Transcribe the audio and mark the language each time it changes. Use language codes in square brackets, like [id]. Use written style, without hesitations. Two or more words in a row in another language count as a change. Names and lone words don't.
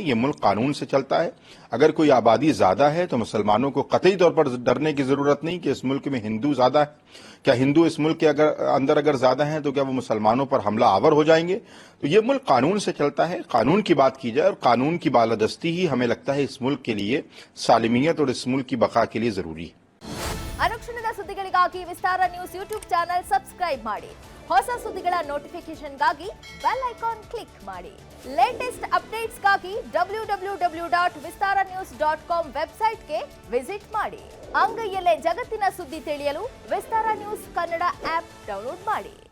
[hi] ये मुल्क कानून से चलता है। अगर कोई आबादी ज्यादा है तो मुसलमानों को कतई तौर पर डरने की जरूरत नहीं कि इस मुल्क में हिंदू ज्यादा है। क्या हिंदू इस मुल्क के अंदर अगर ज्यादा हैं तो क्या वो मुसलमानों पर हमला आवर हो जाएंगे? तो ये मुल्क कानून से चलता है। कानून की बात की जाए और कानून की बालादस्ती ही हमें लगता है इस मुल्क के लिए सालिमियत और इस मुल्क की बका के लिए जरूरी है। [kn] ಅನುಕ್ಷಣದ ಸುದ್ದಿಗಳಿಗಾಗಿ ವಿಸ್ತಾರ ನ್ಯೂಸ್ [en] YouTube channel subscribe [kn] ಮಾಡಿ. ಹೊಸ ಸುದ್ದಿಗಳ ನೋಟಿಫಿಕೇಶನ್ಗಾಗಿ [en] bell icon click [kn] ಮಾಡಿ. ಲೇಟೆಸ್ಟ್ ಅಪ್ಡೇಟ್ಸ್ಗಾಗಿ www.vistaranews.com ವೆಬ್ಸೈಟ್ಗೆ ವಿಸಿಟ್ ಮಾಡಿ. ಅಂಗೈಯಲ್ಲೇ ಜಗತ್ತಿನ ಸುದ್ದಿ ತಿಳಿಯಲು ವಿಸ್ತಾರ ನ್ಯೂಸ್ ಕನ್ನಡ [en] app download [kn] ಮಾಡಿ.